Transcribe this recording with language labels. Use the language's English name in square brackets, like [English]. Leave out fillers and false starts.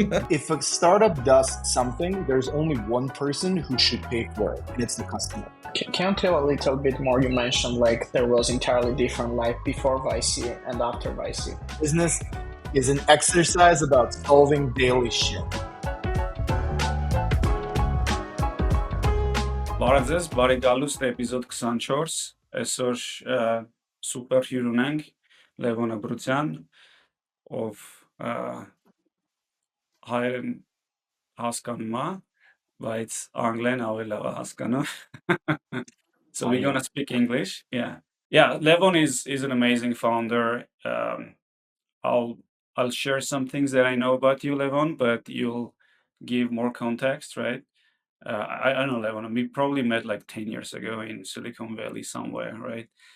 [English] If a startup does something, there's only one person who should pay for it, and it's the customer. Can you tell a little bit more? You mentioned like there was entirely different life before VC and after VC. Business is an exercise about solving daily shit. [Armenian] Բարև ձեզ, բարի գալուստ էպիզոդ 24, այսօր super հյուր ունենք Levon Brutyan, ով հայերեն հասկանում է, բայց անգլեն ավելի լավ է հասկանում. [English] So we're gonna speak English. Yeah. Levon is an amazing founder. I'll share some things that I know about you, Levon, but you'll give more context, right? I don't know, Levon. We probably met like 10 years ago in Silicon Valley somewhere, right?